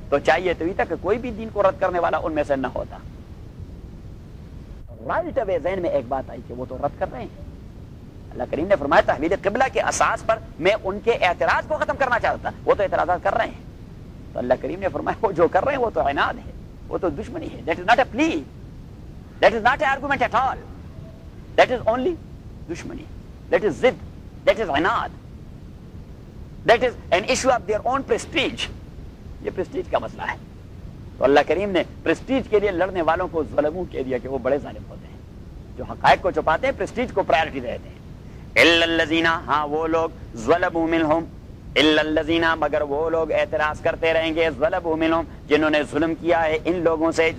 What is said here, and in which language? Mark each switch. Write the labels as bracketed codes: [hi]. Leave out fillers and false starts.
[ur] تو چاہیے تو یہ تھا کہ کوئی بھی دین کو رد کرنے والا ان میں سے نہ ہوتا. [en] right away [ur] ذہن میں ایک بات آئی کہ وہ تو رد کر رہے ہیں. اللہ کریم نے فرمایا تحویل قبلہ کے اساس پر میں ان کے اعتراض کو ختم کرنا چاہتا, وہ تو اعتراضات کر رہے ہیں. تو اللہ کریم نے فرمایا وہ جو کر رہے ہیں وہ تو عناد ہے, وہ تو دشمنی ہے. [en] That is not a plea, that is not a argument at all, that is only دشمنی, that is ضد, that is عناد, that is an issue of their own prestige. [ur] یہ پریسٹیج کا مسئلہ ہے. تو اللہ کریم نے پرسٹیج کے لیے لڑنے والوں کو ظلمو کہہ دیا کہ وہ بڑے ظالم ہوتے ہیں جو حقائق کو چھپاتے ہیں, پرسٹیج کو پرائیورٹی دیتے ہیں. [ar] الا الذین, [ur] ہاں وہ لوگ, [ar] ظلمو منہم, [ur] الا الذین مگر وہ لوگ اعتراض کرتے رہیں گے, ظلمو منہم جنہوں نے ظلم کیا ہے ان لوگوں سے.